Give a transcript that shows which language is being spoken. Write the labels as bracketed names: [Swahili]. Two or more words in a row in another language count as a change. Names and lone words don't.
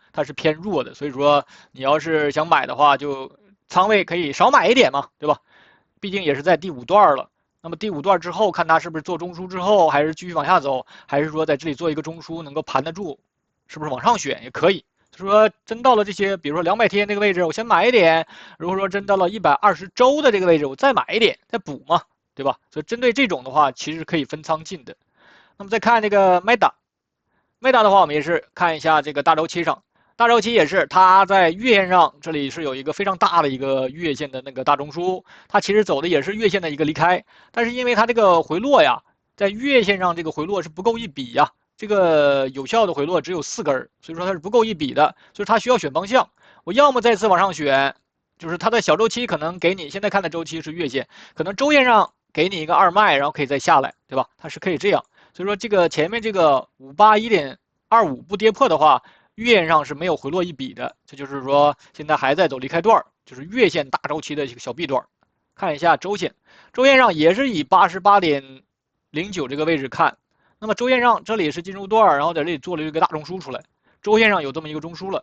[Chinese] 它是偏弱的，所以說你要是想買的話，就倉位可以少買一點嘛，對吧？畢竟也是在第5段了。那麼第5段之後，看它是不是做中樞之後，還是繼續往下走，還是說在這裡做一個中樞能夠盤得住，是不是往上選也可以。就是說真到了這些，比如說200 天這個位置，我先買一點；如果說真到了120週的這個位置，我再買一點，再補嘛，對吧？所以針對這種的話，其實可以分倉進的。那麼再看這個 Meta 的話，我們也是看一下這個大週期上。大週期也是，它在月線上，這裡是有一個非常大的一個月線的那個大中樞，它其實走的也是月線的一個離開，但是因為它這個回落呀，在月線上這個回落是不夠一筆呀，這個有效的回落只有4根，所以說它是不夠一筆的，所以它需要選方向。我要麼再次往上選，就是它的小週期可能給你現在看的週期是月線，可能週線上給你一個二賣，然後可以再下來，對吧？它是可以這樣，所以說這個前面這個581.25不跌破的話，月線上是沒有回落一筆的，這就是說現在還在走離開段，就是月線大週期的一個小 B 段。看一下週線，週線上也是以88.09這個位置看，那麼週線上這裡是進入段，然後在這裡做了一個大中樞出來，週線上有這麼一個中樞了。